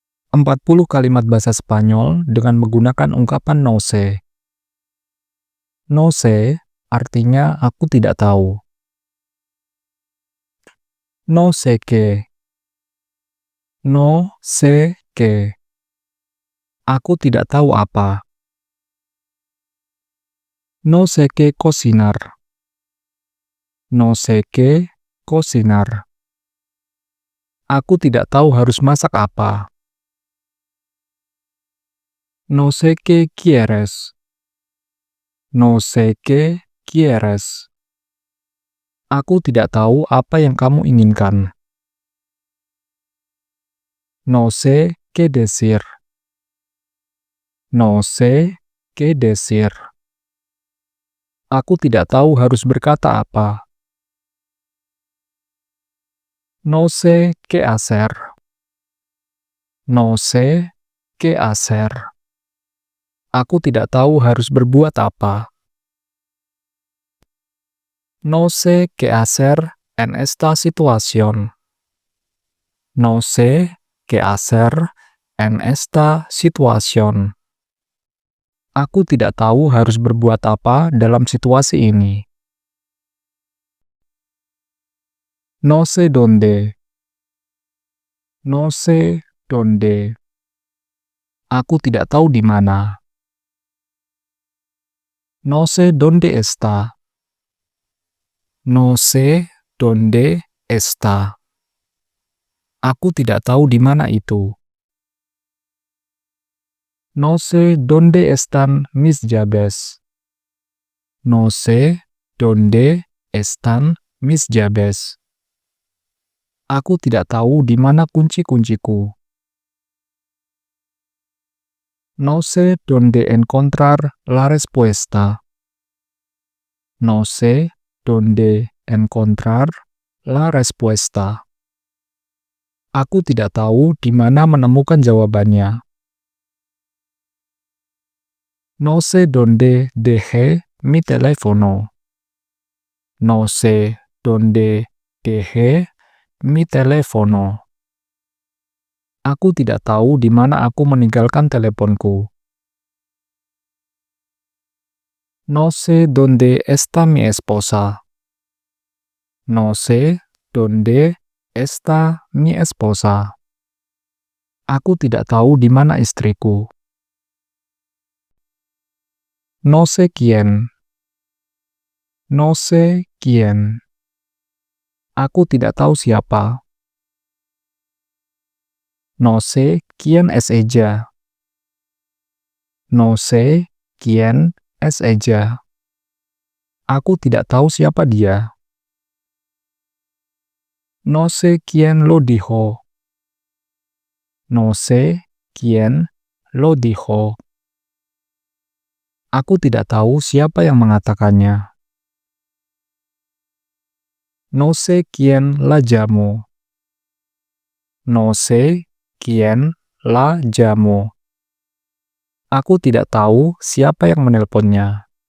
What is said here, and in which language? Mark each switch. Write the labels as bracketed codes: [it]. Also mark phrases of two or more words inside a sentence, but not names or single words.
[id] 40 kalimat bahasa Spanyol dengan menggunakan ungkapan [es] no sé. No sé [id] artinya aku tidak tahu. [es] No sé qué. No sé qué. [id] Aku tidak tahu apa. [es] No sé qué cocinar. No sé qué cocinar. [id] Aku tidak tahu harus masak apa. [es] No sé qué quieres. No sé qué quieres. [id] Aku tidak tahu apa yang kamu inginkan. [es] No sé qué decir. No sé qué decir. [id] Aku tidak tahu harus berkata apa. [es] No sé qué hacer. No sé qué hacer. [id] Aku tidak tahu harus berbuat apa. [es] No sé qué hacer en esta situación. No sé qué hacer en esta situación. [id] Aku tidak tahu harus berbuat apa dalam situasi ini. [es] No sé dónde. No sé dónde. [id] Aku tidak tahu di mana. [es] No sé dónde está. No sé dónde está. [id] Aku tidak tahu di mana itu. [es] No sé dónde están mis llaves. No sé dónde están mis llaves. [id] Aku tidak tahu di mana kunci-kunciku. [es] No sé dónde encontrar la respuesta. No sé dónde encontrar la respuesta. [id] Aku tidak tahu di mana menemukan jawabannya. [es] No sé dónde dejé mi teléfono. No sé dónde dejé mi teléfono. [id] Aku tidak tahu di mana aku meninggalkan teleponku. [es] No sé dónde está mi esposa. No sé dónde está mi esposa. [id] Aku tidak tahu di mana istriku. [es] No sé quién. No sé quién. [id] Aku tidak tahu siapa. [es] No sé quién es ella. No sé quién es ella. [id] Aku tidak tahu siapa dia. [es] No sé quién lo dijo. No sé quién lo dijo. [id] Aku tidak tahu siapa yang mengatakannya. [es] No sé quién la llamó. No sé quién la llamó. [id] Aku tidak tahu siapa yang menelponnya.